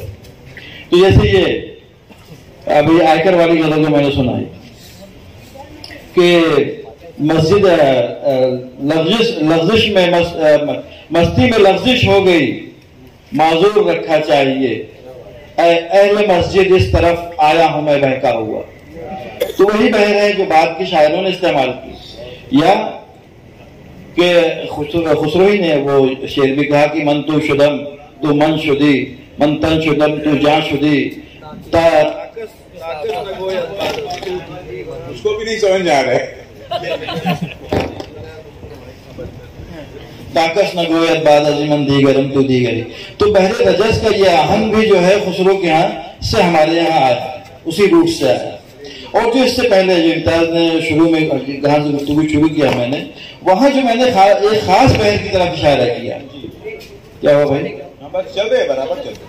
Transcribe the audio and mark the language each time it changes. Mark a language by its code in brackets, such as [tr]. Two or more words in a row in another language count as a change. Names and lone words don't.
[ur] تو جیسے یہ ابھی آئے کر والی غزل جو میں نے سنائی کہ مسجد لغزش میں مستی میں لغزش ہو گئی، معذور رکھا چاہیے، اے اہل مسجد اس طرف آیا ہوں میں بہکا ہوا۔ تو وہی بحر ہے جو بعد کے شاعروں نے استعمال کی، یا کہ خسرو ہی نے وہ شعر بھی کہا کہ [fa] من تو شدم تو من شدی، من تن شدم تو جان شدی، [ur] اس کو بھی نہیں سمجھ آ رہے، [fa] تاکس نہ گویت بعد از من دیگرم تو دیگری۔ [ur] تو بحر رجز کا یہ آہنگ بھی جو ہے خسرو کے ہاں سے ہمارے یہاں آیا، اسی روٹ سے آیا. اور جو اس سے پہلے جو امتیاز نے شروع میں جہاں سے گفتگو شروع کیا میں نے، وہاں جو میں نے ایک خاص بہر کی طرف اشارہ کیا. کیا ہوا بھائی؟ چل رہے برابر چل رہے.